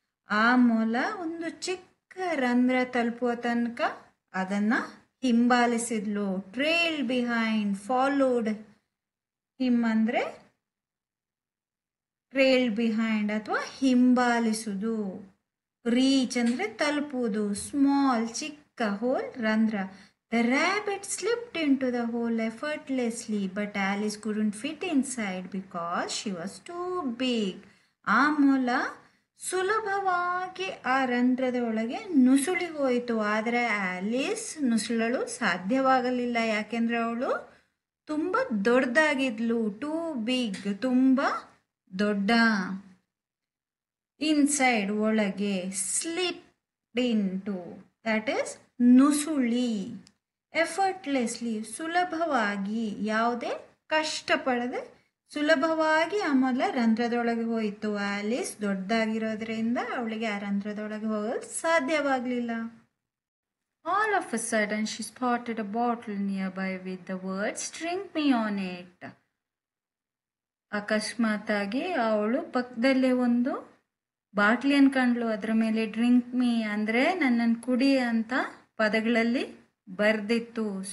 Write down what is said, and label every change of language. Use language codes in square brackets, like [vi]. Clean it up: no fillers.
[kn] ಆ ಮೊಲ ಒಂದು ಚಿಕ್ಕ ರಂಧ್ರ ತಲುಪುವ ತನಕ ಅದನ್ನ ಹಿಂಬಾಲಿಸಿದ್ಲು. [en] trail behind, followed him ಅಂದರೆ trail behind [kn] ಅಥವಾ ಹಿಂಬಾಲಿಸುವುದು. ರೀಚ್ ಅಂದರೆ ತಲುಪುವುದು. ಸ್ಮಾಲ್ ಚಿಕ್ಕ, ಹೋಲ್ ರಂಧ್ರ. [en] The rabbit slipped into the hole effortlessly, but Alice couldn't fit inside because she was too big. [kn] ಆ ಮೊಲ ಸುಲಭವಾಗಿ ಆ ರಂಧ್ರದ ಒಳಗೆ ನುಸುಳಿ ಹೋಯಿತು. ಆದರೆ ಆಲಿಸ್ ನುಸುಳಲು ಸಾಧ್ಯವಾಗಲಿಲ್ಲ. ಯಾಕೆಂದ್ರೆ ಅವಳು ತುಂಬ ದೊಡ್ಡದಾಗಿದ್ಲು. [en] too big, [kn] ತುಂಬ ದೊಡ್ಡ. [en] Inside ಒಳಗೆ, slip into that is ನುಸುಳಿ. [kn] Effortlessly ಸುಲಭವಾಗಿ, ಯಾವುದೇ ಕಷ್ಟಪಡದೆ ಸುಲಭವಾಗಿ ಆ ಮೊಲ ರಂಧ್ರದೊಳಗೆ ಹೋಯಿತು. ಆಲಿಸ್ ದೊಡ್ಡದಾಗಿರೋದ್ರಿಂದ ಅವಳಿಗೆ ಆ ರಂಧ್ರದೊಳಗೆ ಹೋಗಲು ಸಾಧ್ಯವಾಗಲಿಲ್ಲ. [en] All of a sudden she spotted a bottle nearby with the words "Drink me on it." [kn] ಅಕಸ್ಮಾತಾಗಿ ಅವಳು ಪಕ್ಕದಲ್ಲೇ ಒಂದು ಬಾಟ್ಲಿಯನ್ನು ಕಂಡ್ಲು. ಅದರ ಮೇಲೆ ಡ್ರಿಂಕ್ ಮೀ ಅಂದರೆ ನನ್ನನ್ನು ಕುಡಿ ಅಂತ ಪದಗಳಲ್ಲಿ ಬರ್ದಿತ್ತು.